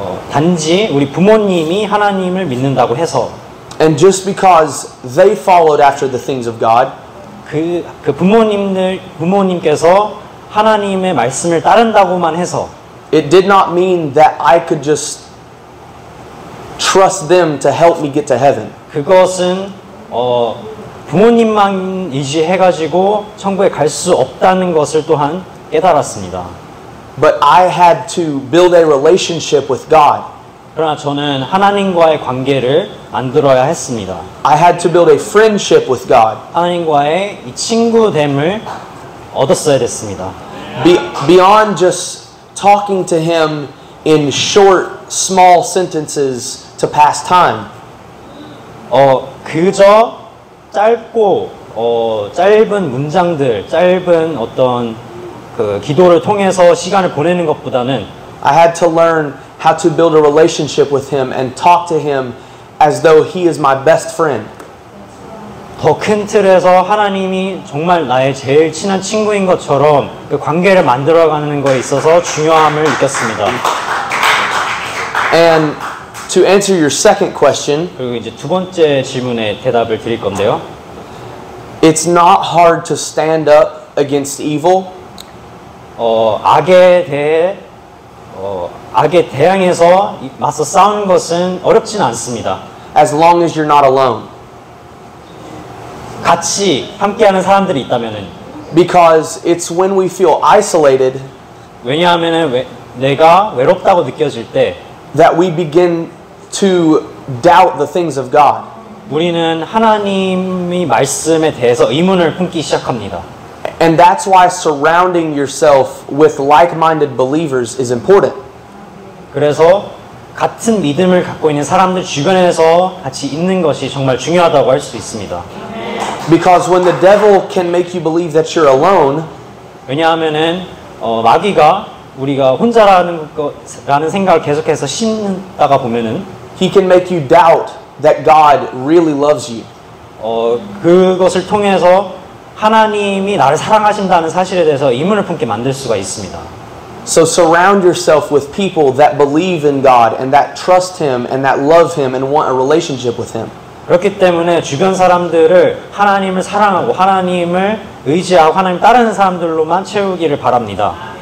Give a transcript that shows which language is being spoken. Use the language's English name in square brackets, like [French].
[Korean] 단지 우리 부모님이 하나님을 믿는다고 해서 [English] and just because they followed after the things of God, [Korean] 그 부모님께서 하나님의 말씀을 따른다고만 해서 [English] it did not mean that I could just trust them to help me get to heaven. [Korean] 그것은 부모님만 의지해가지고 천국에 갈 수 없다는 것을 또한 깨달았습니다. [English] But I had to build a relationship with God. [Korean] 그러나 저는 하나님과의 관계를 만들어야 했습니다. [English] I had to build a friendship with God. [Korean] 하나님과의 이 친구됨을 얻었어야 됐습니다. [English] Beyond just talking to Him in short, small sentences to pass time. [Korean] 그저 짧고 짧은 문장들, 짧은 어떤 그 기도를 통해서 시간을 보내는 것보다는 [English] I had to learn how to build a relationship with Him and talk to Him as though He is my best friend. [Korean] 더 큰 틀에서 하나님이 정말 나의 제일 친한 친구인 것처럼 그 관계를 만들어가는 거에 있어서 중요함을 느꼈습니다. [English] And to answer your second question, [Korean] 그리고 이제 두 번째 질문에 대답을 드릴 건데요. [English] it's not hard to stand up against evil. [Korean] 악에 대항해서 맞서 싸우는 것은 어렵진 않습니다. [English] As long as you're not alone. [Korean] 같이 함께하는 사람들이 있다면은. [English] Because it's when we feel isolated [Korean] 왜냐하면은 내가 외롭다고 느껴질 때 [English] that we begin to doubt the things of God. [Korean] 우리는 하나님의 말씀에 대해서 의문을 품기 시작합니다. [English] And that's why surrounding yourself with like-minded believers is important. [Korean] 그래서 같은 믿음을 갖고 있는 사람들 주변에서 같이 있는 것이 정말 중요하다고 할 수 있습니다. [English] Because when the devil can make you believe that you're alone, [Korean] 왜냐하면은 마귀가 우리가 혼자라는 생각을 계속해서 심다가 보면은 [English] he can make you doubt that God really loves you. [Korean] 그것을 통해서 하나님이 나를 사랑하신다는 사실에 대해서 의문을 품게 만들 수가 있습니다. [English] So surround yourself with people that believe in God and that trust Him and that love Him and want a relationship with Him. [Korean] 그렇기 때문에 주변 사람들을 하나님을 사랑하고 하나님을 의지하고 하나님 따르는 사람들로만 채우기를 바랍니다.